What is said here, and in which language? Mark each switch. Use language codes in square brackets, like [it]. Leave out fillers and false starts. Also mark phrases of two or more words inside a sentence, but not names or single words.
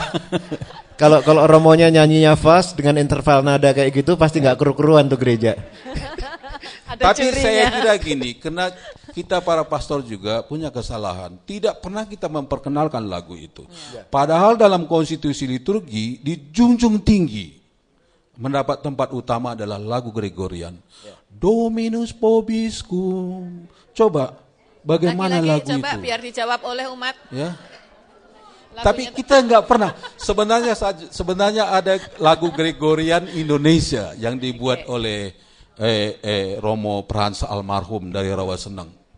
[id] Kalau Romonya nyanyinya fast dengan interval nada kayak gitu pasti nggak keru-keruan tuh gereja. Tapi saya kira gini, karena kita para pastor juga punya kesalahan. Tidak pernah kita memperkenalkan lagu itu. Padahal dalam konstitusi liturgi dijunjung tinggi. Mendapat tempat utama adalah lagu Gregorian. [la] Dominus vobiscum. [id] Coba, bagaimana lagu coba itu? Biar dijawab oleh umat. Ya. Tapi kita nggak pernah. Sebenarnya ada lagu Gregorian Indonesia yang dibuat oleh Romo Prans almarhum dari Rawaseneng.